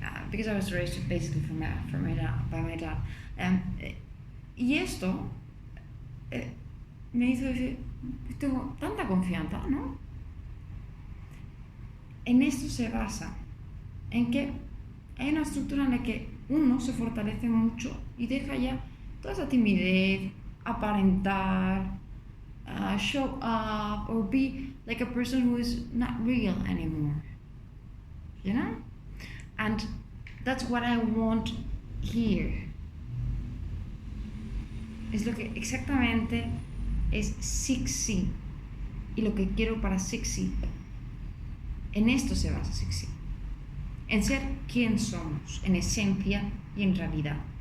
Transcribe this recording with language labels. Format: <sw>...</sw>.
<en>Because I was raised basically by my dad.</en> <es>Y esto me hizo decir, tengo tanta confianza, ¿no? En esto se basa, en que hay una estructura en la que uno se fortalece mucho y deja ya toda esa timidez, aparentar,</es> <en>show up, or be like a person who is not real anymore. You know? And that's what I want here.</en> <es>Es lo que exactamente es Sixy y lo que quiero para Sixy. En esto se basa Sixy. En ser quien somos, en esencia y en realidad.</es>